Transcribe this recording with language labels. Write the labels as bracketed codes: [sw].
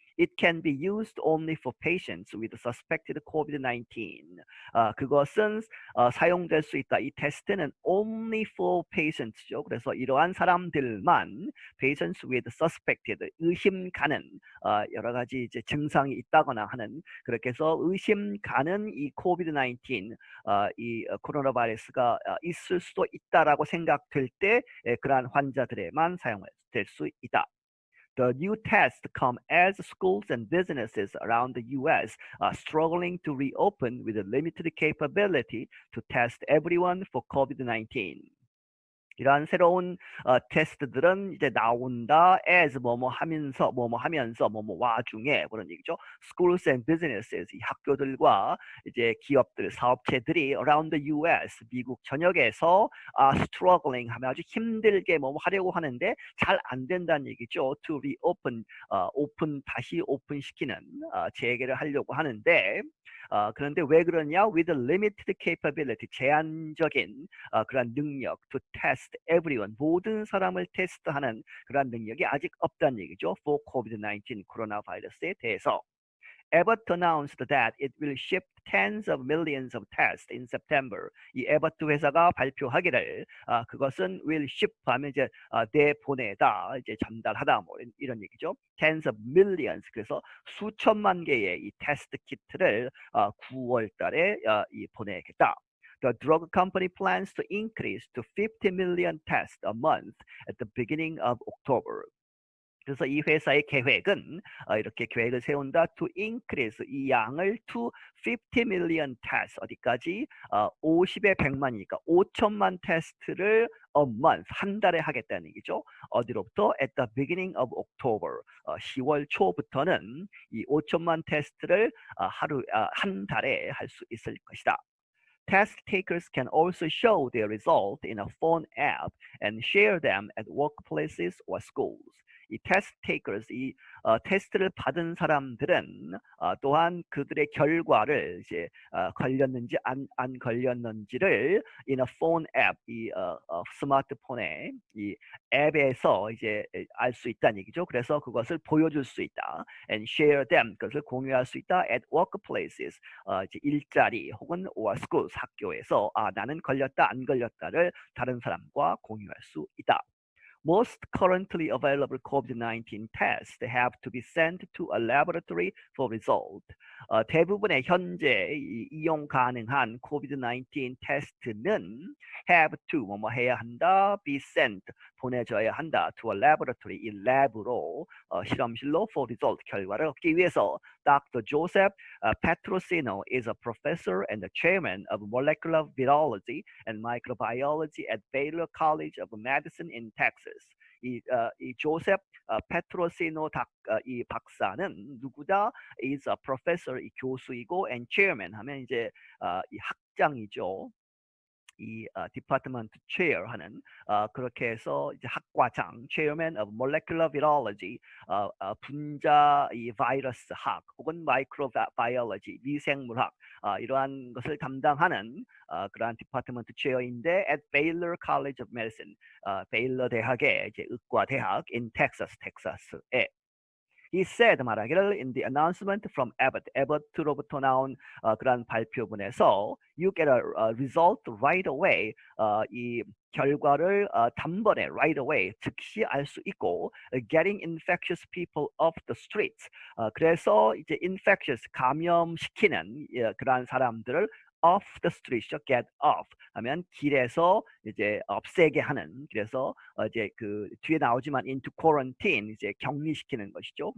[en] It can be used only for patients with suspected COVID-19. [ko] 그것은 사용될 수 있다. 이 테스트는 [en] only for patients [ko] 죠. 그래서 이러한 사람들만, [en] patients with suspected, [ko] 의심 가는, 여러 가지 이제 증상이 있다거나 하는, 그렇게 해서 의심 가는 이 COVID-19, 이 코로나 바이러스가 있을 수도 있다라고 생각될 때 그러한 환자들에만 사용될 수 있다. [en] The new tests come as schools and businesses around the U.S. are struggling to reopen with a limited capability to test everyone for COVID-19. [ko] 이러한 새로운 테스트들은 이제 나온다 [en] as [ko] 뭐뭐 하면서 와중에 그런 얘기죠. [en] Schools and businesses, [ko] 이 학교들과 이제 기업들, 사업체들이 [en] around the U.S. [ko] 미국 전역에서 [en] struggling [ko] 하면 아주 힘들게 뭐뭐 하려고 하는데 잘 안 된다는 얘기죠. [en] To reopen, [ko] 다시 오픈시키는, 재개를 하려고 하는데 그런데 왜 그러냐? [en] With a limited capability, [ko] 제한적인 그런 능력, [en] to test everyone, [ko] 모든 사람을 테스트하는 그런 능력이 아직 없다는 얘기죠. [en] For COVID-19, [ko] 코로나 바이러스에 대해서. [en] Abbott announced that it will ship tens of millions of tests in September. [ko] 이 에버트 회사가 발표하기를 그것은 [en] will ship [ko] 하면 이제 내보내다, 이제 전달하다 뭐 이런 얘기죠. [en] Tens of millions, [ko] 그래서 수천만 개의 이 테스트 키트를 9월 달에 보내겠다. [en] The drug company plans to increase to 50 million tests a month at the beginning of October. [ko] 그래서 이 회사의 계획은 이렇게 계획을 세운다. [en] To increase, [ko] 이 양을 [en] to 50 million tests, [ko] 어디까지? 50에 100만이니까 5천만 테스트를 [en] a month, [ko] 한 달에 하겠다는 얘기죠. 어디로부터? [en] At the beginning of October, [ko] 10월 초부터는 이 5천만 테스트를 한 달에 할 수 있을 것이다. [en] Test takers can also show their result in a phone app and share them at workplaces or schools. [ko] 이 [en] test takers, [ko] 이 테스트를 받은 사람들은 또한 그들의 결과를 이제 걸렸는지 안 걸렸는지를 [en] in a phone app, [ko] 이 스마트폰의 이 앱에서 이제 알 수 있다는 얘기죠. 그래서 그것을 보여줄 수 있다. [en] And share them, [ko] 그것을 공유할 수 있다. [en] At workplaces, [ko] 이제 일자리 혹은 [en] or schools, [ko] 학교에서 나는 걸렸다 안 걸렸다를 다른 사람과 공유할 수 있다. [en] Most currently available COVID-19 tests have to be sent to a laboratory for result. [ko] 대부분의 현재 이용 가능한 COVID-19 테스트는 [en] have to, [ko] 뭐뭐 해야 한다, [en] be sent, [ko] 보내져야 한다, [en] to a laboratory, [ko] 이 랩으로, 실험실로 [en] for result, [ko] 결과를 얻기 위해서. [en] Dr. Joseph Petrosino is a professor and the chairman of molecular virology and microbiology at Baylor College of Medicine in Texas. [ko] 이 조셉 페트로시노 이 박사는 누구다? [en] is a professor, [ko] 이 교수이고, [en] and chairman [ko] 하면 이제 이 학장이죠. 이 디파트먼트 체어 하는 그렇게 해서 이제 학과장, [en] chairman of molecular virology, [ko] 분자 이 바이러스 학 혹은 microbiology, 미생물학, 이러한 것을 담당하는 그러한 디파트먼트 체어인데 [en] at Baylor College of Medicine, [ko] 베일러 대학의 이제 의과 대학 [en] in Texas, [ko] 텍사스에. [en] He said, [ko] 말하기를, [en] in the announcement from Abbott, [ko] Abbott로부터 나온 그러한 발표문에서 [en] you get a result right away, [ko] 이 결과를 단번에 [en] right away, [ko] 즉시 알 수 있고, [en] getting infectious people off the streets, [ko] 그래서 이제 infectious, 감염시키는 그러한 사람들을 [en] off the street, get off [ko] 하면 길에서 이제 없애게 하는, 그래서 이제 그 뒤에 나오지만 [en] into quarantine, [ko] 이제 격리시키는 것이죠.